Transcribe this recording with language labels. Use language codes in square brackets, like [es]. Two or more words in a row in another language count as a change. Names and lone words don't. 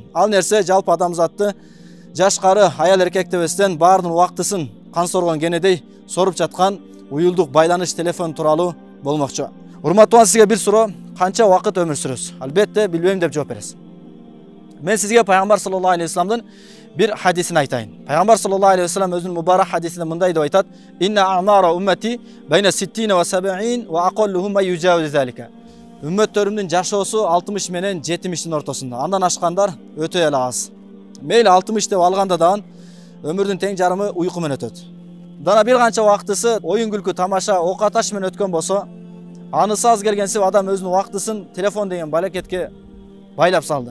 [ky] Ал нерсе жалпы адамзатты жашкары, аял эркек дебестен баардын убактысын кан соргон кенедей соруп жаткан уюлдук байланыш телефон тууралуу болмокчу. Урматтуу сизге бир суроо: канча вакыт өмүр сүрөсүз? Албетте билбейм деп жооп бересиз. Мен сизге Пайгамбар [ar] صلى الله عليه وسلم [ky] бир хадисин айтайын. Пайгамбар [ar] صلى الله عليه وسلم [ky] өзүнүн мубарак хадисинде мындай деп айтат: [ar] "إن أعمار أمتي بين 60 و 70 وأقلهم ما يجوز ذلك." [ky] Үммөттөрүмдүн жашоосу 60 менен 70-тин ортосунда. Андан ашкандар өтө эле аз. Мейли 60 деп алганда дагы өмүрдүн тең жарымы уйку менен өтөт. Дана бир канча вактысы оюн күлкү, тамаша, ок аташ менен өткөн болсо, анысы аз келгенсип адам өзүнүн вактысын телефон деген балекетке байлап салды.